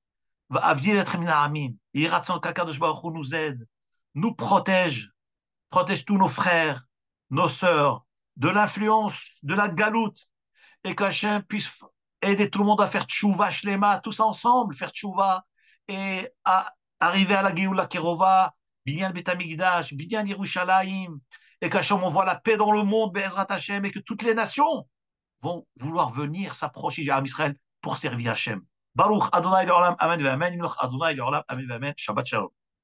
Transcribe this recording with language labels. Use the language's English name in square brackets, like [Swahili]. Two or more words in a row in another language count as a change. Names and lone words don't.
[French] Nous aide, nous protège tous nos frères, nos sœurs, de l'influence, de la galoute, et qu'Hachem puisse aider tout le monde à faire [Hebrew] תשובה שלמה, [French] tous ensemble, faire tchouva, et à arriver à la [Hebrew] גאולה קרובה, בנין בית המקדש, בנין ירושלים, [French] et qu'Hachem envoie la paix dans le monde, [Hebrew] בעזרת השם, [French] et que toutes les nations vont vouloir venir s'approcher d'Israël Israël pour servir Hachem. [Hebrew] ברוך ה' לעולם, אמן ואמן, ה' לעולם, אמן ואמן, שבת שלום.